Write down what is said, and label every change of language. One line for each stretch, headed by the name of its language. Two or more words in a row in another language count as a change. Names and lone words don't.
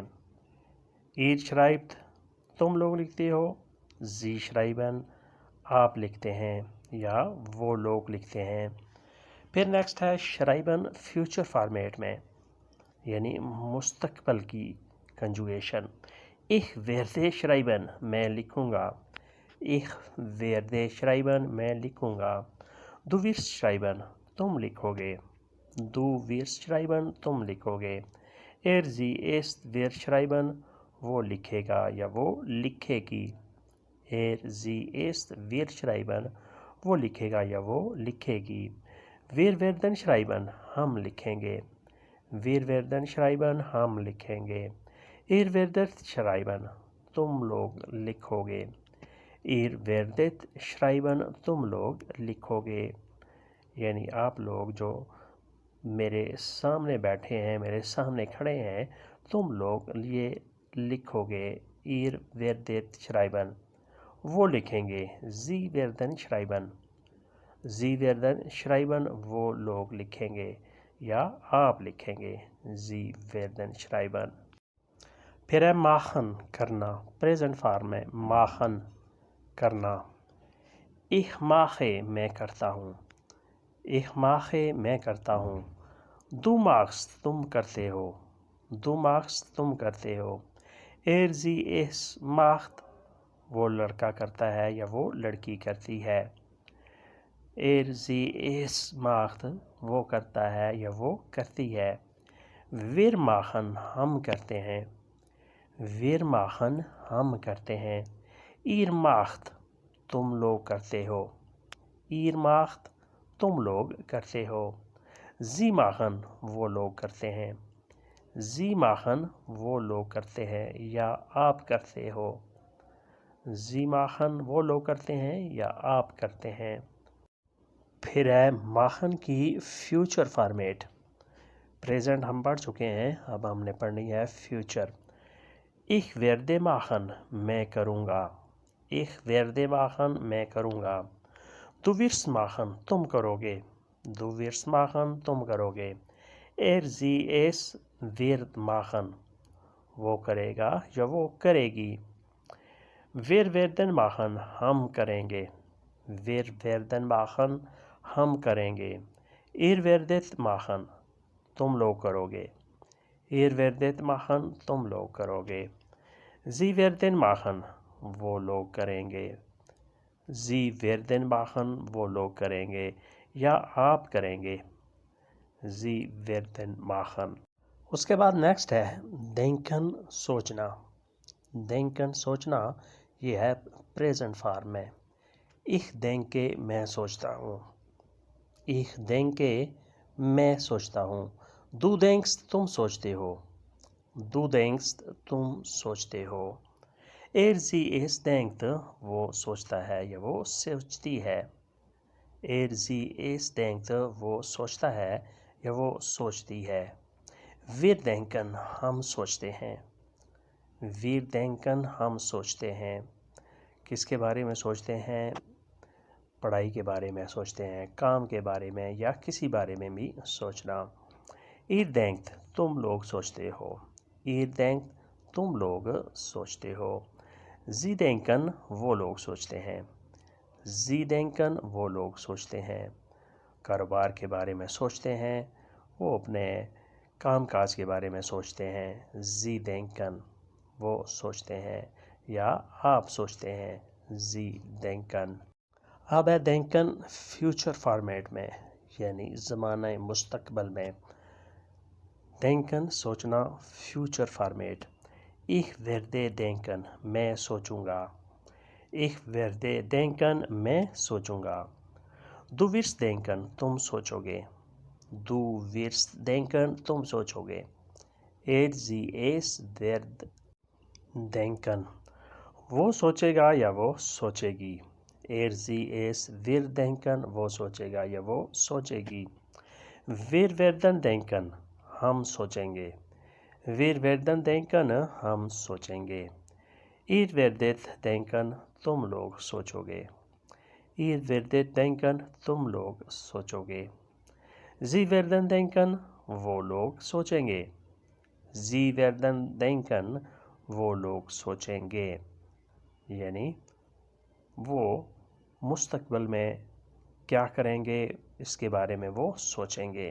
German: Ihr schreibt
Urdu: تم لوگ لکھتے ہو،
German: Sie schreiben
Urdu: آپ لکھتے ہیں یا وہ لوگ لکھتے ہیں۔ پھر نیکسٹ ہے schreiben فیوچر فارمیٹ میں، یعنی مستقبل کی کنجوگیشن۔
German: Ich werde schreiben
Urdu: میں لکھوں گا،
German: Ich werde schreiben
Urdu: میں لکھوں گا۔
German: Du wirst schreiben
Urdu: تم لکھو گے،
German: Du wirst schreiben
Urdu: تم لکھو گے۔
German: Sie es wird schreiben
Urdu: وہ لکھے گا یا وہ لکھے گی،
German: Sie es wird schreiben
Urdu: وہ لکھے گا یا وہ لکھے گی۔
German: Wir werden schreiben
Urdu: ہم لکھیں گے،
German: Wir werden schreiben
Urdu: ہم لکھیں گے۔
German: Ihr werdet schreiben
Urdu: تم لوگ لکھو گے،
German: Ihr werdet schreiben
Urdu: تم لوگ لکھو گے۔ یعنی آپ لوگ جو میرے سامنے بیٹھے ہیں، میرے سامنے کھڑے ہیں، تم لوگ یہ لکھو گے،
German: Ihr werdet schreiben
Urdu: وہ لکھیں گے،
German: Sie werden schreiben، Sie werden schreiben
Urdu: وہ لوگ لکھیں گے یا آپ لکھیں گے،
German: Sie werden schreiben۔
Urdu: پھر ہے machen کرنا، پریزنٹ فارم میں machen کرنا۔
German: Ich mache
Urdu: میں کرتا ہوں،
German: Ich mache
Urdu: میں کرتا ہوں۔
German: Du machst
Urdu: تم کرتے ہو،
German: Du machst
Urdu: تم کرتے ہو۔
German: Sie es macht
Urdu: وہ لڑکا کرتا ہے یا وہ لڑکی کرتی ہے،
German: Sie es macht
Urdu: وہ کرتا ہے یا وہ کرتی ہے۔
German: Wir machen
Urdu: ہم کرتے ہیں،
German: Wir machen
Urdu: ہم کرتے ہیں۔
German: Ihr macht
Urdu: تم لوگ کرتے ہو،
German: Ihr macht
Urdu: تم لوگ کرتے ہو۔
German: Sie machen
Urdu: وہ لوگ کرتے ہیں.
German: Sie machen
Urdu: وہ لوگ کرتے ہیں یا آپ کرتے ہو.
German: Sie machen
Urdu: وہ لوگ کرتے ہیں یا آپ کرتے ہیں. پھر ہے machen کی فیوچر فارمیٹ. پریزنٹ ہم پڑھ چکے ہیں، اب ہم نے پڑھنی ہے فیوچر.
German: Ich werde machen
Urdu: میں کروں گا.
German: Ich werde machen
Urdu: میں کروں گا.
German: Du wirst machen
Urdu: تم کرو گے.
German: Du wirst machen
Urdu: تم کرو گے.
German: Sie es wird machen
Urdu: وہ کرے گا یا وہ کرے گی.
German: Wir werden machen
Urdu: ہم کریں گے.
German: Wir werden machen
Urdu: ہم کریں گے.
German: Ihr werdet machen
Urdu: تم لوگ کرو گے.
German: Ihr werdet machen
Urdu: تم لوگ کرو گے.
German: Sie werden machen
Urdu: وہ لوگ کریں گے.
German: Sie werden machen
Urdu: وہ لوگ کریں گے یا آپ کریں گے.
German: Sie werden machen.
Urdu: اس کے بعد نیکسٹ ہے denken سوچنا. denken سوچنا یہ ہے پریزنٹ فارم میں.
German: Ich denke
Urdu: میں سوچتا ہوں.
German: Ich denke
Urdu: میں سوچتا ہوں.
German: Du denkst
Urdu: تم سوچتے ہو.
German: Du denkst
Urdu: تم سوچتے ہو.
German: Sie es denkt
Urdu: وہ سوچتا ہے یا وہ سوچتی ہے.
German: Sie es denkt
Urdu: وہ سوچتا ہے یا وہ سوچتی ہے.
German: Wir denken
Urdu: ہم سوچتے ہیں.
German: Wir denken
Urdu: ہم سوچتے ہیں. کس کے بارے میں سوچتے ہیں؟ پڑھائی کے بارے میں سوچتے ہیں، کام کے بارے میں یا کسی بارے میں بھی سوچنا.
German: Ihr denkt
Urdu: تم لوگ سوچتے ہو.
German: Ihr denkt
Urdu: تم لوگ سوچتے ہو.
German: Sie denken
Urdu: وہ لوگ سوچتے ہیں.
German: Sie denken
Urdu: وہ لوگ سوچتے ہیں. کاروبار کے بارے میں سوچتے ہیں، وہ اپنے کام کاج کے بارے میں سوچتے ہیں.
German: Sie denken
Urdu: وہ سوچتے ہیں یا آپ سوچتے ہیں.
German: Sie denken.
Urdu: اب ہے denken فیوچر فارمیٹ میں یعنی زمانہ مستقبل میں. denken سوچنا فیوچر فارمیٹ.
German: Ich werde denken
Urdu: میں سوچوں گا.
German: Ich werde denken
Urdu: میں سوچوں گا.
German: Du wirst denken
Urdu: تم سوچو گے.
German: Du wirst denken
Urdu: تم سوچو گے.
German: Sie es wird denken
Urdu: وہ سوچے گا یا وہ سوچے گی.
German: Sie es wird denken
Urdu: وہ سوچے گا یا وہ سوچے گی.
German: Wir werden denken
Urdu: ہم سوچیں گے.
German: Wir werden denken
Urdu: ہم سوچیں گے.
German: Ihr werdet denken
Urdu: تم لوگ سوچو گے.
German: Ihr werdet denken
Urdu: تم لوگ سوچو گے.
German: Sie werden denken
Urdu: وہ لوگ سوچیں گے.
German: Sie werden denken
Urdu: وہ لوگ سوچیں گے یعنی وہ مستقبل میں کیا کریں گے اس کے بارے میں وہ سوچیں گے.